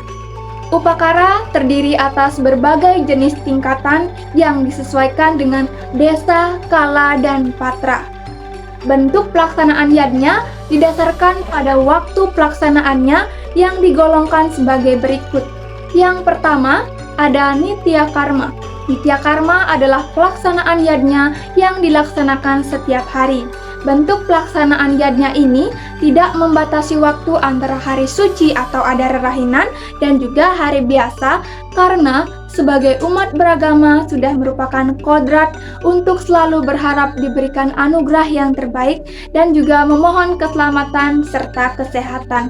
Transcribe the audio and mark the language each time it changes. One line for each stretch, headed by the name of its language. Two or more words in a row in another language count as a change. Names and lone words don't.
Indonesian: Upakara terdiri atas berbagai jenis tingkatan yang disesuaikan dengan desa, kala, dan patra. Bentuk pelaksanaan yadnya didasarkan pada waktu pelaksanaannya yang digolongkan sebagai berikut. Yang pertama, ada nitya karma. Nitya karma adalah pelaksanaan yadnya yang dilaksanakan setiap hari. Bentuk pelaksanaan yadnya ini tidak membatasi waktu antara hari suci atau ada rerahinan dan juga hari biasa, karena sebagai umat beragama sudah merupakan kodrat untuk selalu berharap diberikan anugerah yang terbaik dan juga memohon keselamatan serta kesehatan.